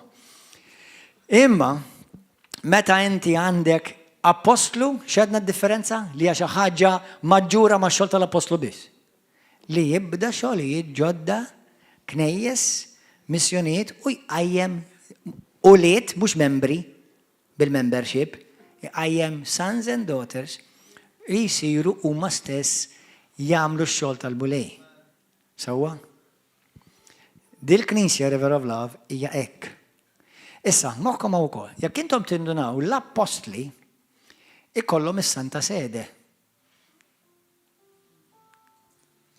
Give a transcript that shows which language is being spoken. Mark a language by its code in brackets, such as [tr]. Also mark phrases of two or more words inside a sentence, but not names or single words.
[mt] Imma meta inti għandek apostlu, x'għedna d-differenza? Li hija xi ħaġa maġġura max-xogħol tal-apostlu biss. Li jibda xogħlijiet ġodda, knejjes, missjonijiet u jqajjem uliet mhux membri bil-membership, jqajjem [en] sons and daughters [mt] jisiru huma stess jagħmlu x-xogħol tal-bulej. Sewwa? Dil-Knisja River of Love hija hekk. Issa, moħħkom wkoll, jekk intom tindunaw l-apostli ikollhom is-Santa Sede.